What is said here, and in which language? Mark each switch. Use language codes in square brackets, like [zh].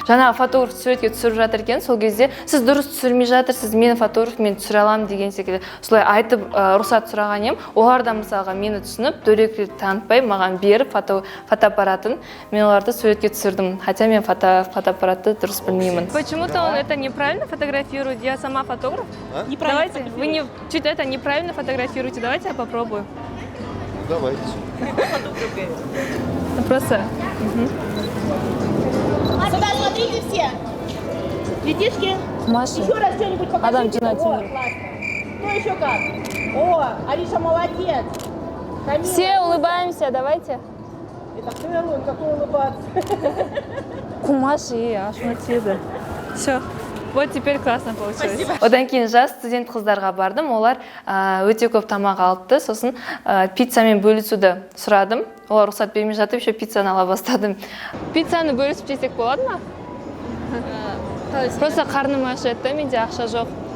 [kk] Жаңағы фотограф суретке түсіріп жатыр екен. Сол кезде сіз дұрыс түсірмей жатырсыз, мені фотограф мен түсіре аламын деген секілді солай айтып рұқсат сұраған едім. Олар да мысалға мені түсініп, дөрекілік танытпай маған беріп фотоаппаратын мен оларды суретке түсірдім. Хотя мен фотоаппаратты дұрыс білмеймін. [ru] Почему-то он это неправильно фотографирует. Я сама фотограф. Давайте, вы не чуть это неправильно фотографируете. Давайте я попробую. Давайте. Просто. Сюда смотрите все. Детишки. Маша. Еще раз что-нибудь покажите. Адам Джинатин. О, классно. Кто еще как? О, Ариша молодец. Камила. Все улыбаемся, давайте. Это Хэллоуин, какой улыбаться. Кумаши, аж матиды. Все. Вот теперь классно получилось. [kk] Одан кейін жас студент қыздарға бардым. Олар өте көп тамақ алыпты. Сосын пиццамен бөлісуді сұрадым. Олар рұқсат бермей жатып, еще пиццаны ала бастадым. Пиццаны бөлісіп жесек болады ма? Просто қарным ашады, менде ақша жоқ.